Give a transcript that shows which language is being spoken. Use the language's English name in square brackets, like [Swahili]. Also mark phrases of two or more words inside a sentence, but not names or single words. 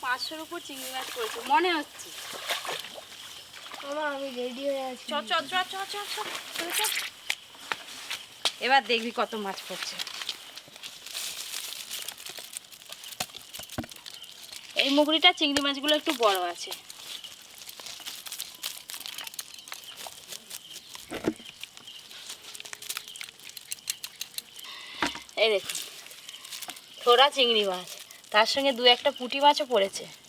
[Bangla] মাছের উপর চিংড়ি মাছ করেছে মনে হচ্ছে। আমি রেডি হয়ে আছি। চ চ চ চ চ চ চলে চ। এবার দেখবি কত মাছ পড়ছে। এই মুগরিটা চিংড়ি মাছগুলো একটু বড় আছে। এই দেখুন থোড়া চিংড়ি মাছ, তার সঙ্গে দু একটা পুঁটি মাছও পড়েছে।